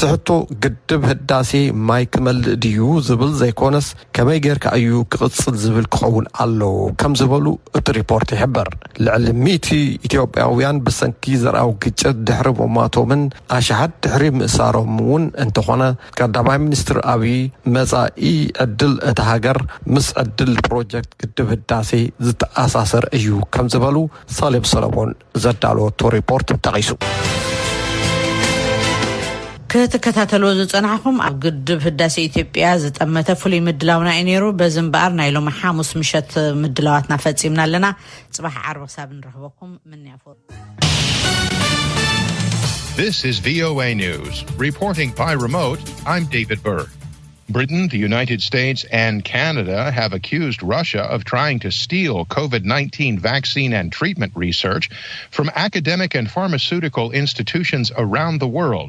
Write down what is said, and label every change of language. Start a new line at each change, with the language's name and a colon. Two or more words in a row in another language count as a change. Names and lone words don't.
Tigrinya: ሕቶ ግድብ ህዳሴ ማይ ክመልእ ድዩ ዝብል ዘይኮነስ ከመይ ጌርካ እዩ ክቕፅል ዝብል ክኸውን ኣሎ ከም ዝበሉ እቲ ሪፖርት ይሕበር ልዕሊ 100 ኢትዮጵያውያን ብሰንኪ ዘርኣዊ ግጭት ድሕሪ ሞማቶምን ኣሽሓት ድሕሪ ምእሳሮም እውን እንተኾነ ቀዳማይ ሚኒስትር ኣብይ መጻኢ ዕድል እቲ ሃገር ምስ ዕድል ፕሮጀክት ግድብ ህዳሴ ዝተኣሳሰር እዩ ከም ዝበሉ ሳሌም ሰለሞን ዘዳለወቶ ሪፖርት ተቂሱ ከተከታተሉ ዝጸናሕኩም ኣብ ግድብ ህዳሴ ኢትዮጵያ ዝጠመተ ፍሉይ ምድላውና ኢነሩ በዝምባር ናይ ሎማ ሐሙስ ምሸት ምድላዋትና ፈጺምና ኣለና ጽባሕ ዓርብ ክሳብ ንረኽበኩም ምን ያፈሩ
English: This is VOA News. Reporting by remote, I'm David Burr. Britain, the United States, and Canada have accused Russia of trying to steal COVID-19 vaccine and treatment research from academic and pharmaceutical institutions around the world.